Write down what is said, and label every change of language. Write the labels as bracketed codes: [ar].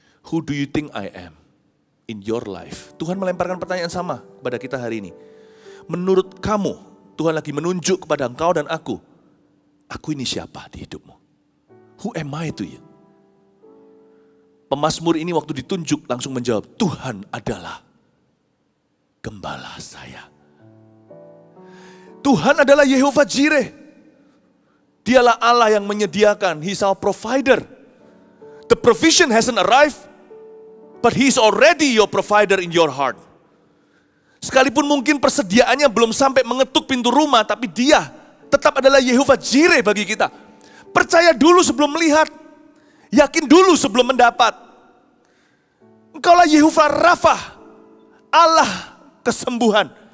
[en] Who do you think I am in your life? [id] Tuhan melemparkan pertanyaan sama kepada kita hari ini. Menurut kamu, Tuhan lagi menunjuk kepada engkau dan aku ini siapa di hidupmu? [en] Who am I to you? [id] Pemazmur ini waktu ditunjuk langsung menjawab, Tuhan adalah gembala saya. Tuhan adalah Yehovah Jireh. Dialah Allah yang menyediakan. [en] He's our provider. The provision hasn't arrived, but He's already your provider in your heart. [id] Sekalipun mungkin persediaannya belum sampai mengetuk pintu rumah, tapi Dia tetap adalah Yehovah Jireh bagi kita. Percaya dulu sebelum melihat. Yakin dulu sebelum mendapat. Engkaulah Yehovah Rafa, Allah kesembuhan.